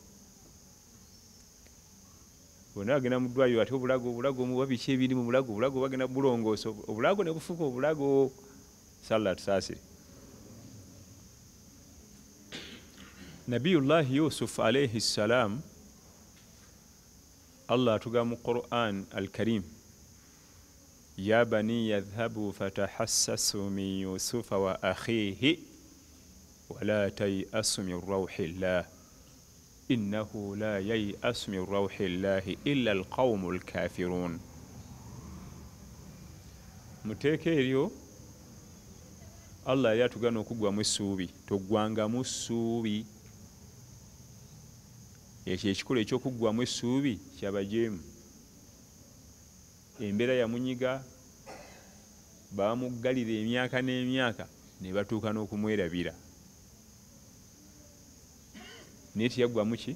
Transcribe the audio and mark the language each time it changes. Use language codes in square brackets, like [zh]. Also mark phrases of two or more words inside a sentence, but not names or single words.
[lg] Bonna bagenda mu ddwaliro ate obulago omuba biki ebiri mu bulago bagenda bulongoosa, obulago ne bufuuka obulago. Salla tusaasire. [ar] نبي الله يوسف عليه السلام, [lg] Allah atugamba mu Quran al-Karim, [ar] يا بني اذهبوا فتحسسوا من يوسف وأخيه ولا تيأسوا من روح الله إنه لا ييأس من روح الله إلا القوم الكافرون. [lg] Muteeka eryo Allah yali atugana okugwamu essuubi, toggwangamu ssuubi. Ekyo ekikolo ekyokuggwamu essuubi kyabajeemu. Embeera yamunyiga, bamuggalira emyaka n'emyaka ne batuuka n'okumwerabira, naye teyaggwamu ki?